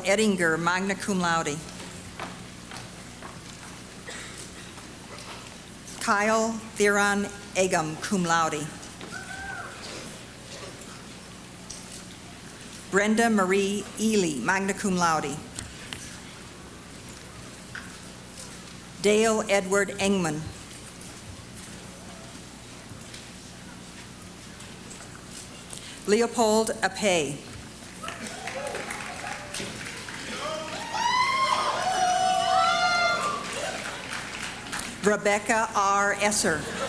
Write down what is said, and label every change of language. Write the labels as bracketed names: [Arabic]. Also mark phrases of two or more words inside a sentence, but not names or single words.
[English] Ettinger, [Latin] magna cum laude. [English] Kyle Theron Egum, [Latin] cum laude. [English] Brenda Marie Ely, [Latin] magna cum laude. [English] Dale Edward Engman. Leopold Apey. Rebecca R. Esser.